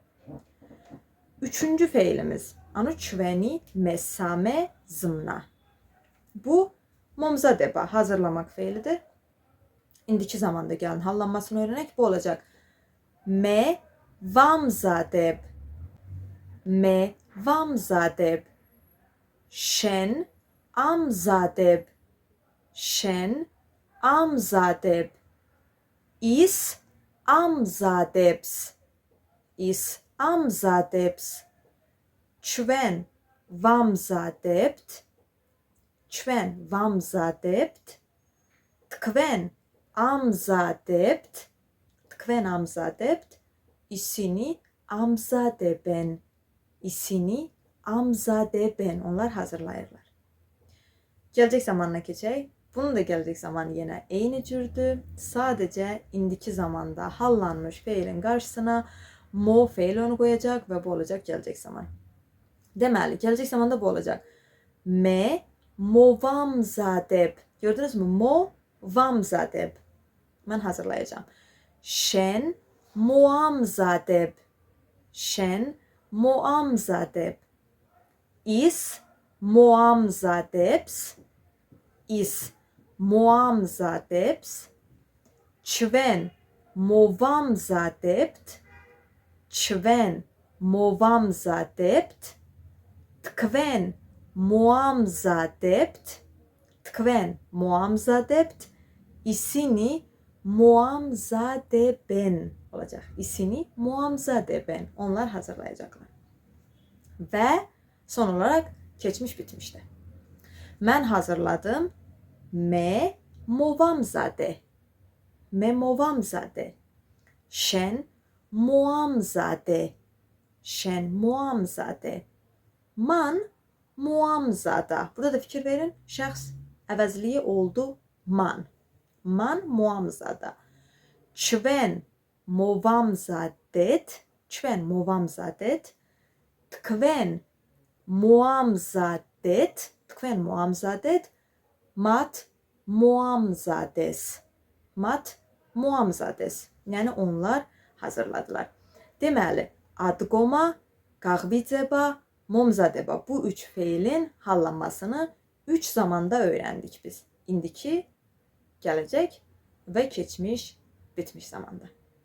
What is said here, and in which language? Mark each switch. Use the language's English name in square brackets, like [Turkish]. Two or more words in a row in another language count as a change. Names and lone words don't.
[Azerbaijani] Üçüncü feilimiz. [Georgian] ანუ ჩვენი მესამე ზმნა. [Azerbaijani] Bu momza deba hazırlamak feilidir. İndiki zamanda gəlin hallanmasını öyrənək. Bu olacaq. [Georgian] მე ვამზადებ. მე ვამზადებ. შენ ამზადებ. შენ ამზადებ. ის ამზადებს. ის ამზადებს. ჩვენ ვამზადებთ. ჩვენ ვამზადებთ. თქვენ ამზადებთ. თქვენ ამზადებთ. ისინი ამზადებენ. ისინი ამზადებენ. [Azerbaijani] Onlar hazırlayırlar. Gələcək zamanına keçək. Bunun da gələcək zamanı yenə eyni cürdür. Sadəcə indiki zamanda hallanmış feilin qarşısına mo feilini qoyacaq və bu olacaq gələcək zaman. Deməli, gələcək zamanda bu olacaq. [Georgian] მე მოვამზადებ. [Azerbaijani] Gördünüz mü? [Georgian] Movamzadeb. [Azerbaijani] Mən hazırlayacağım. [Georgian] შენ მოამზადებ. შენ მოამზადებ. ის მოამზადებს. ის მოამზადებს. ჩვენ მოვამზადებთ. ჩვენ მოვამზადებთ. თქვენ მოამზადებთ. თქვენ მოამზადებთ. ისინი მოამზადებენ olacaq. ისინი მოამზადებენ. [Azerbaijani] Onlar hazırlayacaqlar. Və son olaraq keçmiş bitmişdir. Mən hazırladım. [Georgian] მე მოვამზადე. მე მოვამზადე. შენ მოამზადე. შენ მოამზადე. მან მოამზადა. [Azerbaijani] Burada da fikir verin. Şəxs əvəzliyi oldu man. [Georgian] მან მოამზადა. ჩვენ მოვამზადეთ. ჩვენ მოვამზადეთ. თქვენ მოამზადეთ. თქვენ მოამზადეთ. მათ მოამზადეს. მათ მოამზადეს. [Azerbaijani] Yəni onlar hazırladılar. Deməli, [Georgian] ადგომა, გაღვიძება, მომზადება [Azerbaijani] bu üç feilin hallanmasını 3 zamanda öyrəndik biz. İndiki, gələcək və keçmiş, bitmiş zamanda.